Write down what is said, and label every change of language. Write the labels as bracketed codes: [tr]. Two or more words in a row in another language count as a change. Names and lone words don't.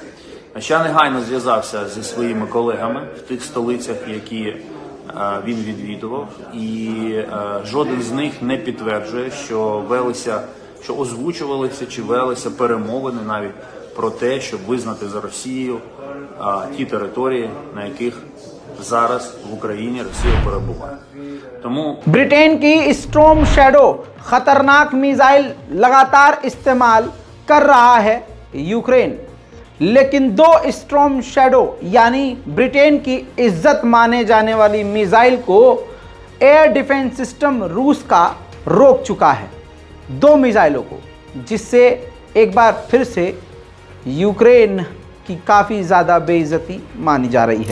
[uk] Я негайно зв'язався зі своїми колегами в тих столицях, які він відвідував, і жоден з них не підтверджує, що озвучувалися чи велися перемовини навіть про те, щоб визнати за Росією ті території, на яких зараз в Україні Росія перебуває. Тому [hi] ब्रिटेन की स्टॉर्म शैडो खतरनाक मिसाइल लगातार इस्तेमाल कर रहा है यूक्रेन, लेकिन दो स्टॉर्म शैडो यानी ब्रिटेन की इज्जत माने जाने वाली मिसाइल को [en] air defense system [hi] रूस का रोक चुका है, दो मिसाइलों को, जिससे एक बार फिर से यूक्रेन की काफ़ी ज़्यादा बेइज्जती मानी जा रही है।